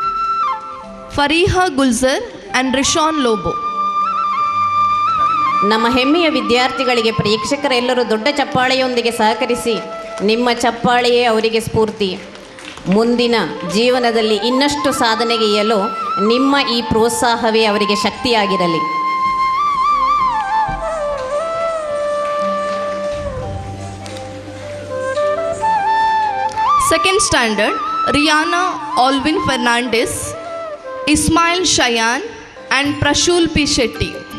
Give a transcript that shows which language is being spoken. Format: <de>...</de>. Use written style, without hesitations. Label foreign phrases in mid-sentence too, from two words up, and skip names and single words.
<en>Fariha Gulzar and Rishon Lobo.</en> <kn>ನಮ್ಮ ಹೆಮ್ಮೆಯ ವಿದ್ಯಾರ್ಥಿಗಳಿಗೆ ಪ್ರೇಕ್ಷಕರೆಲ್ಲರೂ ದೊಡ್ಡ ಚಪ್ಪಾಳೆಯೊಂದಿಗೆ ಸಹಕರಿಸಿ. ನಿಮ್ಮ ಚಪ್ಪಾಳೆಯೇ ಅವರಿಗೆ ಸ್ಫೂರ್ತಿ. ಮುಂದಿನ ಜೀವನದಲ್ಲಿ ಇನ್ನಷ್ಟು ಸಾಧನೆಗೈಯಲು ನಿಮ್ಮ ಈ ಪ್ರೋತ್ಸಾಹವೇ ಅವರಿಗೆ ಶಕ್ತಿಯಾಗಿರಲಿ.</kn> <en>Second standard, Rihanna Alvin Fernandez, Ismail Shayan and Prashul P. Shetty.</en>